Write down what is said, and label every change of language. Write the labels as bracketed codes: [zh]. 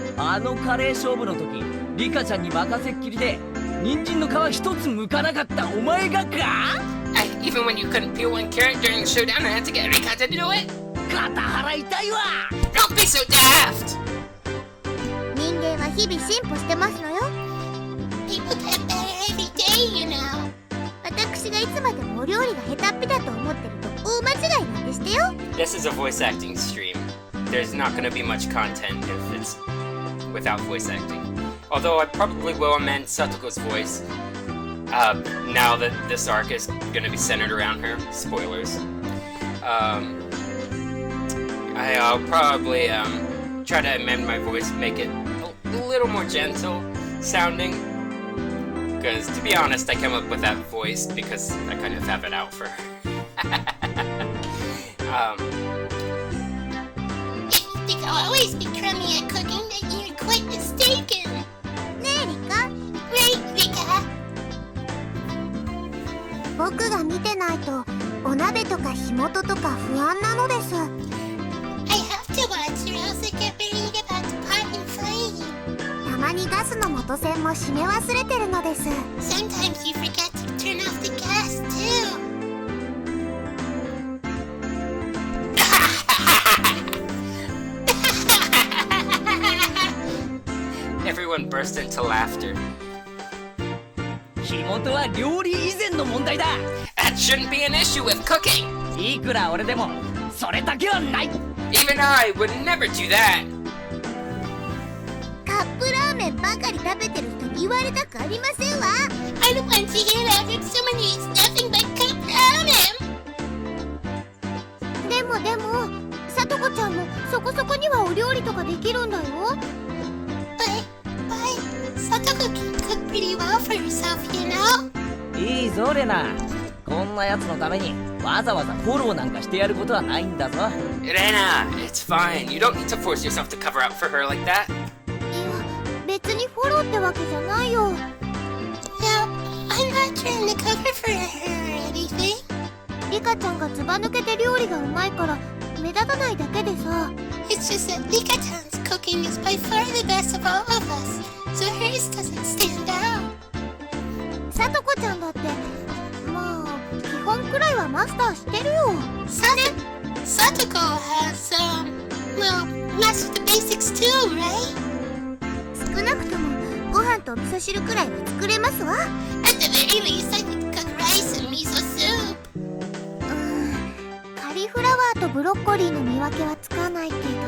[ja] あのカレー勝負の時リカちゃんに任せっきりで人参の皮一つ剥かなかったお前がか？ [en] Even when you couldn't peel one carrot during the showdown, I had to get Rika to do it? [ja] 肩腹痛いわ。 [en] Don't be so daft! [ja] 人間は日々進歩してますのよ。 [en] People get better every day, you know. [ja] 私がいつまでもお料理が下手っぴだと思ってると大間違いなんでしてよ。 [en] This is a voice acting stream. There's not going to be much content if it's without voice acting. Although I probably will amend Satoko's voice now that this arc is going to be centered around her. Spoilers. I'll probably try to amend my voice, make it a little more gentle sounding. Because to be honest, I came up with that voice because I kind of have it out for her. If you think I'll always be crummy at cooking, then you're quite mistaken. [ja] ねえリカ、 [en] Right, Rika? [ja] 僕が見てないとお鍋とか火元とか不安なのです。 [en] I have to watch or else I get worried about the pot and flame. [ja] たまにガスの元栓も閉め忘れてるのです。 [en] Sometimes you forget to turn off the gas, too. Everyone burst into laughter. [ja] 火元は料理以前の問題だ。 [en] That shouldn't be an issue with cooking. [ja] いくら俺でもそれだけはない。 [en] Even I would never do that. [ja] カップラーメンばかり食べてる人に言われたくありませんわ。 [en] I don't want to hear that when someone eats nothing but cup ramen. [ja] でも、さとこちゃんもそこそこにはお料理とかできるんだよ。 [en] But Satoko can cook pretty well for herself, you know? [ja] いいぞレナ、こんなやつのためにわざわざフォローなんかしてやることはないんだぞ。 [en] Rena, it's fine. You don't need to force yourself to cover up for her like that. [ja] いや、別にフォローってわけじゃないよ。 [en] No, I'm not trying to cover for her or anything. [ja] リカちゃんがずば抜けて料理がうまいから目立たないだけでさ。 [en] It's just that Rika-chan's cooking is by far the best of all of us, so hers doesn't stand out. [ja] さとこちゃんだってまあ基本くらいはマスターしてるよ。 [en] Satoko has, well, mastered the basics too, right? [ja] 少なくともご飯とお味噌汁くらいは作れますわ。 [en] At the very least, I could cook rice and miso soup. [ja] カリフラワーとブロッコリーの見分けはつかないけど。